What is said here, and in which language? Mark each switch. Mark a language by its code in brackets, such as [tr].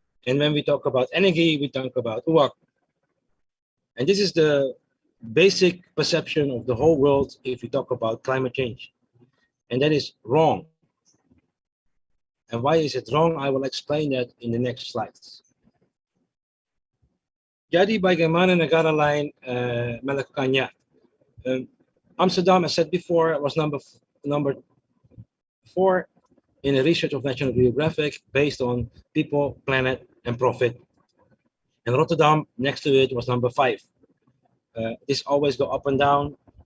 [en] And when we talk about energy, we talk about uang. And this is the basic perception of the whole world if we talk about climate change. And that is wrong. And why is it wrong? I will explain that in the next slides. [id] Jadi bagaimana negara lain melakukannya? [en] Amsterdam, as said before, was number 4 in the research of National Geographic based on people, planet, and profit. And Rotterdam, next to it, was number 5. This always go up and down.